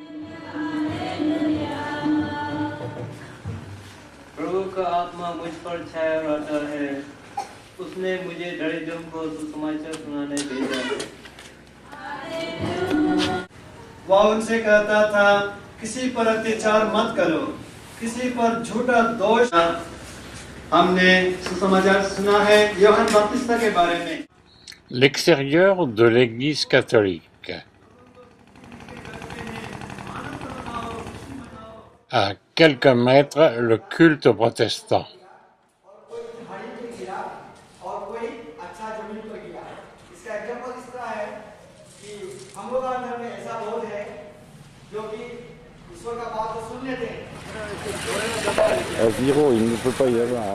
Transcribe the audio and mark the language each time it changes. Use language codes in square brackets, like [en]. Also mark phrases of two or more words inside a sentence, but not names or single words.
[hi] प्रभु का आत्मा मुझ पर छाया रहता है उसने मुझे दरिद्रों को सुसमाचार सुनाने भेजा वह उनसे कहता था किसी पर अत्याचार मत करो किसी पर झूठा दोष हमने सुसमाचार सुना है यूहन्ना बपतिस्मा के बारे में [fr] L'extérieur de l'église catholique. À quelques mètres, le culte protestant. À zéro, il ne peut pas y avoir.